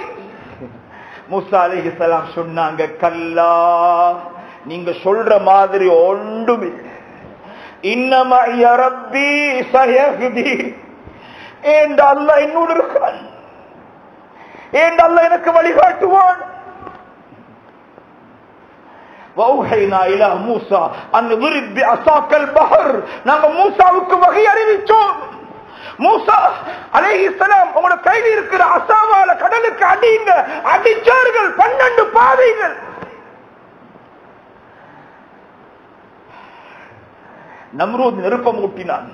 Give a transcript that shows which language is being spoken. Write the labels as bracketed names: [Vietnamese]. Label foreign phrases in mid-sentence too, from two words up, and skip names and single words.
[Tamil] மூசா அலைஹிஸ்ஸலாம் சொன்னாங்க, கல்லா, நீங்க சொல்ற மாதிரி ஒன்றுமே. [Arabic] إن معي ربي سيهدين, [Tamil] ஏண்ட அல்லாஹ் என்னோடு இருக்கிறான், ஏண்ட அல்லாஹ் எனக்கு வழிகாட்டுவான். [Arabic] فأوحينا إلى موسى أن ضرب بعصاك البحر, [Tamil] நாங்க மூசாவுக்கு வகை அறிவிச்சோம். மூசா அலைஹிஸ்ஸலாம் உங்களோட கையில் இருக்கிற அசாவால கடலுக்கு அடிங்க. அடிச்சார்கள் 12 பாதைகள். நம்ரூத் நெருப்பம் ஊட்டினான்.